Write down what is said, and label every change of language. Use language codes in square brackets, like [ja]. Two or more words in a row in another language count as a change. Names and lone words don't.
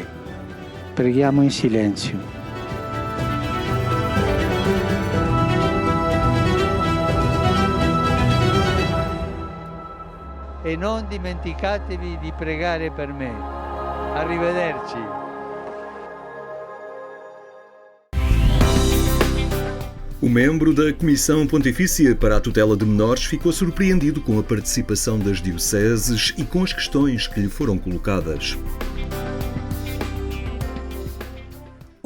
[it] Preghiamo in silenzio. E non dimenticatevi di pregare per me. Arrivederci. [pt] O membro da Comissão Pontifícia para a Tutela de Menores ficou surpreendido com a participação das dioceses e com as questões que lhe foram colocadas.